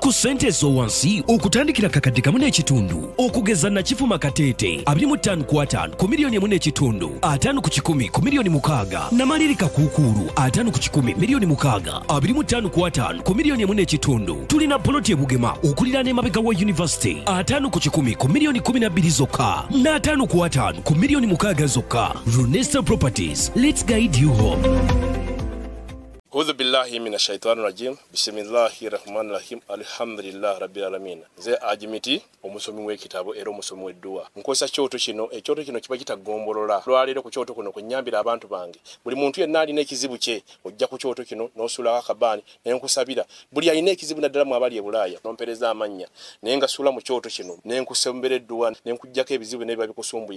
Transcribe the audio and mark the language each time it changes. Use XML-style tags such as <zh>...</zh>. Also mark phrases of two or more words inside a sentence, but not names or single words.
<lg>ku ssente ez'owansi okutandikira kakadde kamu n'ekitundu okugeza Nakifuma Kateete 25 ku 5 ku miliyoni 1.5 5 ku 10 ku miliyoni 6 Namalirika Kuukulu 5 ku 10 miliyoni 6 25 ku 5 ku miliyoni 1.5 tulina ploti ebugema okuliraana emabega wa university 5 ku 10 ku miliyoni 12 zokka na 5 ku 5 ku miliyoni 6 zokka Runesa Properties.</lg> <en>Let's guide you home.</en> <ar>أعوذ بالله من الشيطان الرجيم. بسم الله الرحمن الرحيم. الحمد لله رب العالمين.</ar> <lg>Nze Ajimiti omusomi w'ekitabo era omusomi w'edduwa. Nkozesa kyoto kino, ekyoto kino kiba kitagombolola. Lwaleero ku kyoto kuno kunnyambira abantu bange. Buli muntu yenna alina ekizibu kye ojja ku kyoto kino n'osuulako akabaani ne nkusabira. Buli alina ekizibu naddala mu abali e Bulaaya n'ompereza amannya. Naye nga suula mu kyoto kino ne nkusembera edduwa ne nkuggyako ebizibu n'ebiba bikusumbuye.</lg>